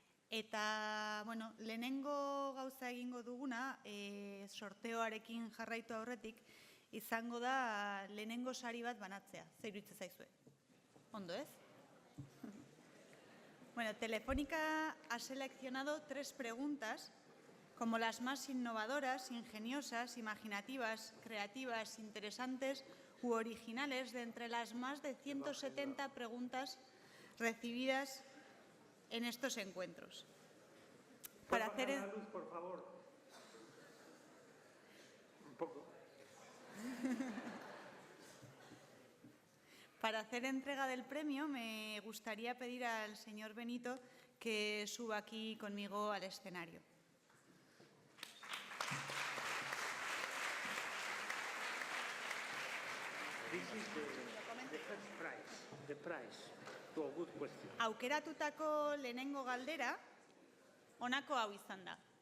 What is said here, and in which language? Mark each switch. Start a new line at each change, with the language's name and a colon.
Basque: Eta, bueno, lehenengo gauza egingo duguna, sorteoarekin jarraitu aurretik, izango da lehenengo sari bat banatzea. Zer iruditzen zaizue? Ondo, ez?
Spanish: Bueno, Telefónica ha seleccionado 3 preguntas como las más innovadoras, ingeniosas, imaginativas, creativas, interesantes u originales de entre las más de 170 preguntas recibidas en estos encuentros. Para hacer la luz, por favor. Un poco. Para hacer entrega del premio me gustaría pedir al señor Benito que suba aquí conmigo al escenario.
English: This is the first prize, the prize to a good question.
Basque: Aukeratutako lehenengo galdera, honako hau izan da.